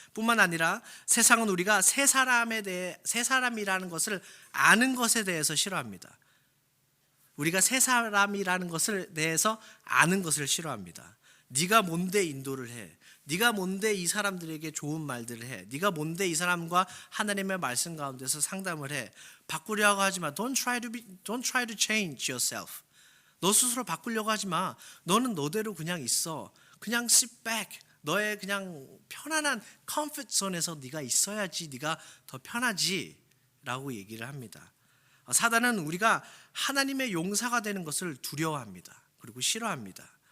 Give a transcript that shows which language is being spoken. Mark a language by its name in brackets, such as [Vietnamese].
[Korean] 뿐만 아니라 세상은 우리가 새 사람이라는 것을 아는 것에 대해서 싫어합니다. 우리가 새 사람이라는 것을 대해서 아는 것을 싫어합니다. 네가 뭔데 인도를 해? 네가 뭔데 이 사람들에게 좋은 말들을 해? 네가 뭔데 이 사람과 하나님의 말씀 가운데서 상담을 해? 바꾸려고 하지 마. [English] Don't try to change yourself. [Korean] 너 스스로 바꾸려고 하지 마. 너는 너대로 그냥 있어. 그냥 [English] sit back. [Korean] 너의 그냥 편안한 [English] comfort zone [Korean] 에서 네가 있어야지. 네가 더 편하지라고 얘기를 합니다. 사단은 우리가 하나님의 용사가 되는 것을 두려워합니다. 그리고 싫어합니다.